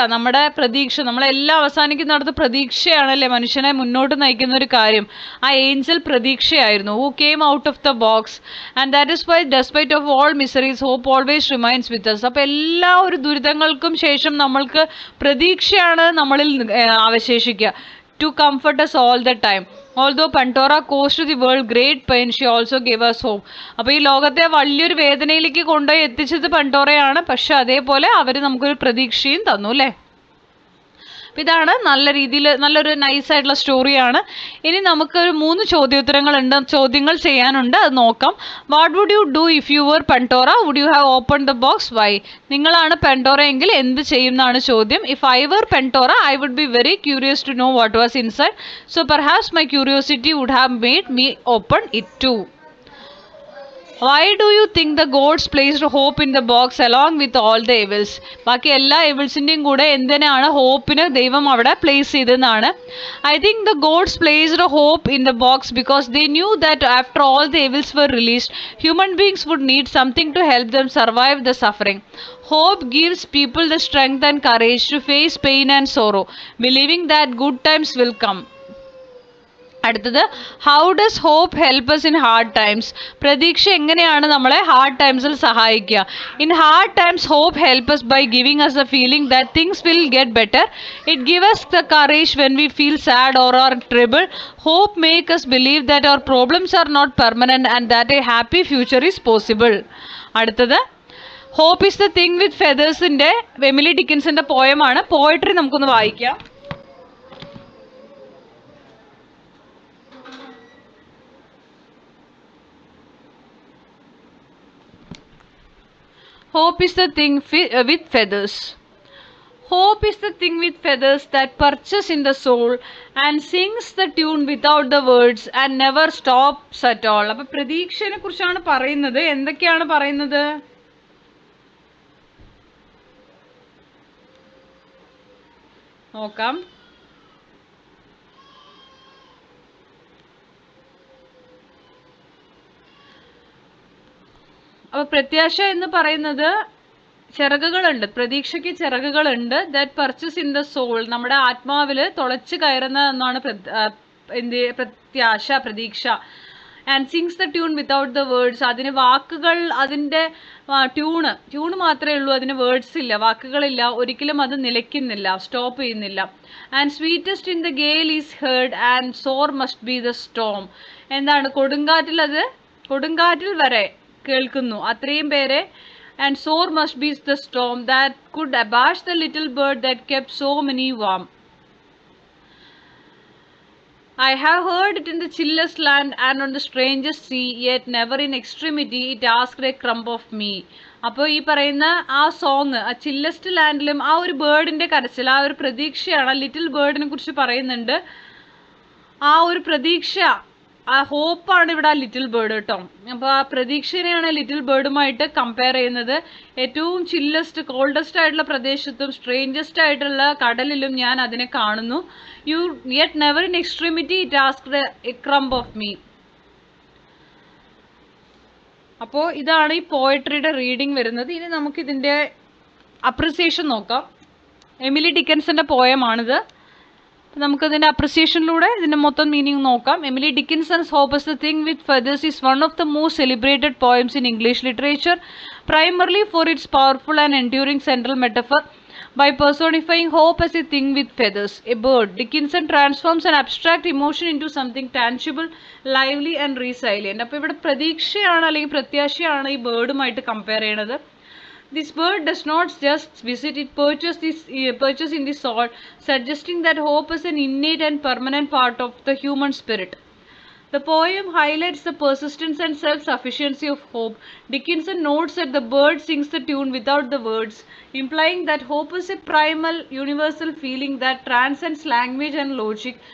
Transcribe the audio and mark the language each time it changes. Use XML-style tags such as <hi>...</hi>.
<ml>നമ്മളെല്ലാം അവസാനിക്കുന്നിടത്ത് പ്രതീക്ഷയാണല്ലേ മനുഷ്യനെ മുന്നോട്ട് നയിക്കുന്ന ഒരു കാര്യം. ആ Angel പ്രതീക്ഷയായിരുന്നു.</ml> <en>Who came out of the box and that is why despite of all miseries hope always remains with us.</en> <ml>അപ്പോൾ എല്ലാ ഒരു ദുരിതങ്ങൾക്കും ശേഷം നമ്മൾക്ക് പ്രതീക്ഷയാണ് നമ്മളിൽ അവശേഷിക്കുക.</ml> <en>To comfort us all the time. Although Pandora caused the world great pain, she also gave us hope.</en> <ml>അപ്പോൾ ഈ ലോകത്തെ വലിയൊരു വേദനയിലേക്ക് കൊണ്ടുപോയി എത്തിച്ചത് പണ്ടോറയാണ്. പക്ഷെ അതേപോലെ അവർ നമുക്കൊരു പ്രതീക്ഷയും തന്നു അല്ലേ. അപ്പം ഇതാണ് നല്ല രീതിയിൽ നല്ലൊരു നൈസായിട്ടുള്ള സ്റ്റോറിയാണ്. ഇനി നമുക്കൊരു 3 ചോദ്യങ്ങൾ ചെയ്യാനുണ്ട്, അത് നോക്കാം.</ml> <en>What would you do if you were Pandora? Would you have open the box? Why?</en> <ml>നിങ്ങളാണ് പെൻഡോറ എങ്കിൽ എന്ത് ചെയ്യും എന്നാണ് ചോദ്യം.</ml> <en>If I were Pandora I would be very curious to know what was inside, so perhaps my curiosity would have made me open it too. Why do you think the gods placed hope in the box along with all the evils?</en> <ml>ബാക്കി എല്ലാ എവിൾസിൻ്റെയും കൂടെ എന്തിനാണ് ഹോപ്പിന് ദൈവം അവിടെ place ചെയ്തതെന്നാണ്.</ml> <en>I think the gods placed hope in the box because they knew that after all the evils were released, human beings would need something to help them survive the suffering. Hope gives people the strength and courage to face pain and sorrow, believing that good times will come. അടുത്തത്, how does hope help us in hard times?</en> <ml>പ്രതീക്ഷ എങ്ങനെയാണ് നമ്മളെ hard ടൈംസിൽ സഹായിക്കുക?</ml> <en>In hard times hope help us by giving us the feeling that things will get better. It gives us the courage when we feel sad or are troubled. Hope makes us believe that our problems are not permanent and that a happy future is possible.</en> <ml>അടുത്തത്, hope is the thing with ഫെദേഴ്സിൻ്റെ Emily ഡിക്കിൻസിൻ്റെ പോയമാണ്. Poetry നമുക്കൊന്ന് വായിക്കാം.</ml> <en>Hope is the thing with feathers. Hope is the thing with feathers that perches in the soul and sings the tune without the words and never stops at all.</en> <ml>അപ്പോൾ പ്രതീക്ഷയെ കുറിച്ചാണ് പറയുന്നത്. എന്തൊക്കെയാണ് പറയുന്നത്? നോക്കാം. അപ്പോൾ പ്രത്യാശ എന്ന് പറയുന്നത് ചിറകുകളുണ്ട്, പ്രതീക്ഷയ്ക്ക് ചിറകുകളുണ്ട്.</ml> <en>that perches in the soul,</en> <ml>നമ്മുടെ ആത്മാവിൽ തുളച്ച് കയറുന്ന എന്നാണ് പ്രത്യാശ, പ്രതീക്ഷ.</ml> <en>and sings the tune without the words,</en> <ml>അതിന് വാക്കുകൾ, അതിൻ്റെ ട്യൂണ് മാത്രമേ ഉള്ളൂ, അതിന് വേർഡ്സ് ഇല്ല, വാക്കുകളില്ല, ഒരിക്കലും അത് നിലയ്ക്കുന്നില്ല, സ്റ്റോപ്പ് ചെയ്യുന്നില്ല.</ml> <en>And sweetest in the gale is heard and sore must be the storm. എന്താണ്?</en> <ml>കൊടുങ്കാറ്റിൽ വരെ കേൾക്കുന്നു, അത്രയും പേരെ.</ml> <en>And sore must be the storm that could abash the little bird that kept so many warm. I have heard it in the chillest land and on the strangest sea, yet never in extremity it asked a crumb of me.</en> <ml>അപ്പോൾ ഈ പറയുന്ന ആ song, ആ ചില്ലസ്റ്റ് ലാൻഡിലും ആ ഒരു ബേർഡിൻ്റെ കരച്ചിൽ, ആ ഒരു പ്രതീക്ഷയാണ്. ലിറ്റിൽ ബേർഡിനെ കുറിച്ച് പറയുന്നുണ്ട്. ആ ഒരു പ്രതീക്ഷ, ആ ഹോപ്പാണ് ഇവിടെ ആ ലിറ്റിൽ ബേർഡ് കേട്ടോ. അപ്പോൾ ആ പ്രതീക്ഷനെയാണ് ലിറ്റിൽ ബേർഡുമായിട്ട് കമ്പയർ ചെയ്യുന്നത്. ഏറ്റവും ചില്ലസ്റ്റ്, കോൾഡസ്റ്റ് ആയിട്ടുള്ള പ്രദേശത്തും സ്ട്രേഞ്ചസ്റ്റ് ആയിട്ടുള്ള കടലിലും ഞാൻ അതിനെ കാണുന്നു.</ml> <en>Yet never in extremity it asked a crumb of me.</en> <ml>അപ്പോൾ ഇതാണ് ഈ പോയട്രിയുടെ റീഡിങ് വരുന്നത്. ഇനി നമുക്കിതിൻ്റെ അപ്രിസിയേഷൻ നോക്കാം. എമിലി ഡിക്കൻസിൻ്റെ പോയമാണിത്. നമുക്കതിൻ്റെ അപ്രിസിയേഷനിലൂടെ ഇതിൻ്റെ മൊത്തം മീനിങ് നോക്കാം.</ml> <en>Emily Dickinson's hope is the thing with feathers is one of the most celebrated poems in English literature, primarily for its powerful and enduring central metaphor. By personifying hope as a thing with feathers, a bird, Dickinson transforms an abstract emotion into something tangible, lively and resilient.</en> <ml>അപ്പോൾ ഇവിടെ പ്രതീക്ഷയാണ് അല്ലെങ്കിൽ പ്രത്യാശയാണ് ഈ ബേർഡുമായിട്ട് compare ചെയ്യണത്.</ml> <en>This bird does not just visit, it perches in the soul, suggesting that hope is an innate and permanent part of the human spirit. The poem highlights the persistence and self-sufficiency of hope. Dickinson notes that the bird sings the tune without the words, implying that hope is a primal, universal feeling that transcends language and logic.</en>